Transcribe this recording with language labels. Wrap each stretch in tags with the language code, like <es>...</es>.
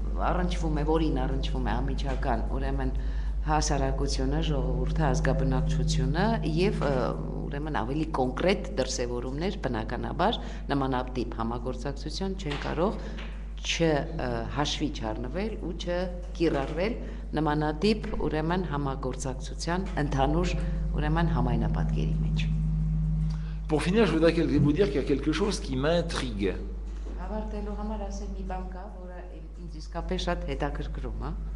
<hy>առնչվում է, որին առնչվում է անմիջական ուրեմն հասարակությունը, ժողովուրդը, ազգաբնակչությունը եւ ուրեմն ավելի կոնկրետ դրսևորումներ բնականաբար նմանատիպ համագործակցություն չեն կարող չհաշվի չառնվել ու չկիրառվել նմանատիպ ուրեմն համագործակցության ընդհանուր ուրեմն համայնապատկերի մեջ</hy> <fr>Pour finir, je voudrais vous dire qu'il y a quelque chose qui m'intrigue.</fr> <hy>Հավարտելու համար ասեմ մի բան կա, որը ինձ իսկապես շատ հետաքրքրում է</hy>